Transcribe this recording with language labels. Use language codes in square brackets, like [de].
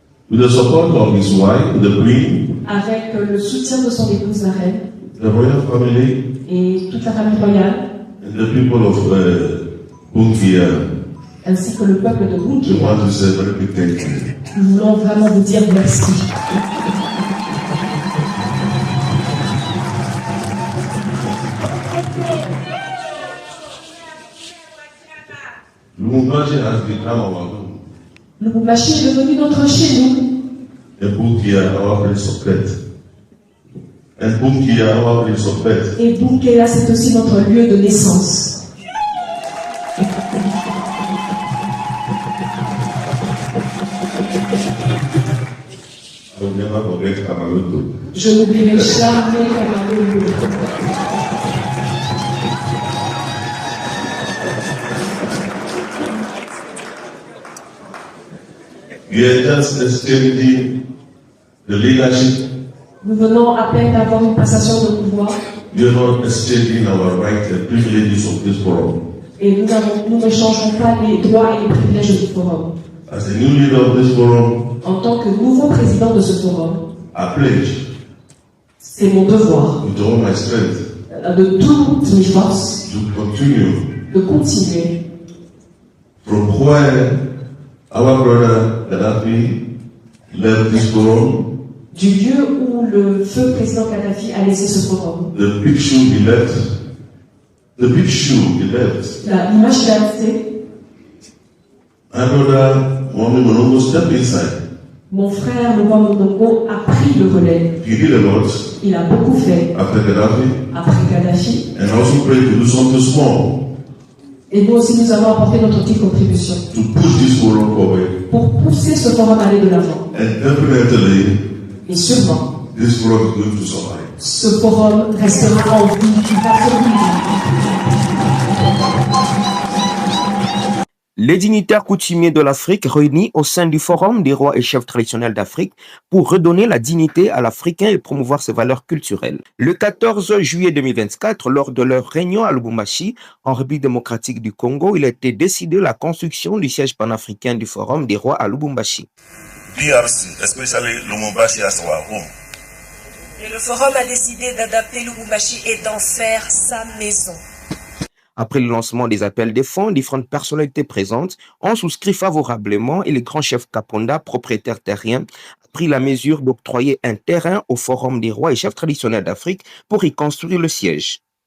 [en] With the support of his wife, the Queen, [fr] Avec le soutien de son épouse, la reine, [en] the royal family, [fr] et toute la famille royale, [en] and the people of Bunkia, [fr] ainsi que le peuple de [en] we [fr] Bunkia, [en] want to say very big thank you. [fr] nous voulons vraiment vous dire merci. [en] Lumumbashi has become our home. [fr] Lubumbashi est devenu notre chez nous. [en] And Bunkia, our place of faith. And Bunkia, our place of faith. [fr] Et Bunkia, c'est aussi notre lieu de naissance. [en] I will never forget Kamaluto. [fr] Je n'oublierai jamais Kamaru. [en] We are just exchanging the leadership. [fr] Nous venons à peine d'avoir une passation de pouvoir [en] We are not exchanging our rights and privileges of this forum. [fr] et nous ne changeons pas les droits et les privilèges du forum. [en] As the new leader of this forum, [fr] En tant que nouveau président de ce forum, [en] I pledge [fr] c'est mon devoir [en] with all my strength [fr] de toutes mes forces [en] to continue [fr] de continuer [en] from where our brother Gaddafi left this forum, [fr] du lieu où le feu président Kadhafi a laissé ce forum. [en] the big shoe he left, [fr] L'image qu'il a laissée, [en] my brother Mohamed Monongo stepped inside. [fr] mon frère, le roi Munongo, a pris le relais. [en] He did a lot [fr] Il a beaucoup fait [en] after Gaddafi, [fr] après Kadhafi. [en] and also prayed to do something small [fr] Et nous aussi, nous avons apporté notre petite contribution [en] to push this forum forward. [fr] pour pousser ce forum à aller de l'avant. [en] And definitely, [fr] Et sûrement, [en] this forum is going to survive. [fr] ce forum restera en vie, il va survivre. Les dignitaires coutumiers de l'Afrique réunis au sein du Forum des rois et chefs traditionnels d'Afrique pour redonner la dignité à l'Africain et promouvoir ses valeurs culturelles. Le 14 juillet 2024, lors de leur réunion à Lubumbashi, en République démocratique du Congo, il a été décidé la construction du siège panafricain du Forum des rois à Lubumbashi. [en] DRC, especially Lubumbashi as our home. [fr] Et le forum a décidé d'adapter Lubumbashi et d'en faire sa maison. Après le lancement des appels des fonds, différentes personnalités présentes ont souscrit favorablement et le grand chef Kaponda, propriétaire terrien, a pris la mesure d'octroyer un terrain au Forum des rois et chefs traditionnels d'Afrique pour y construire le siège.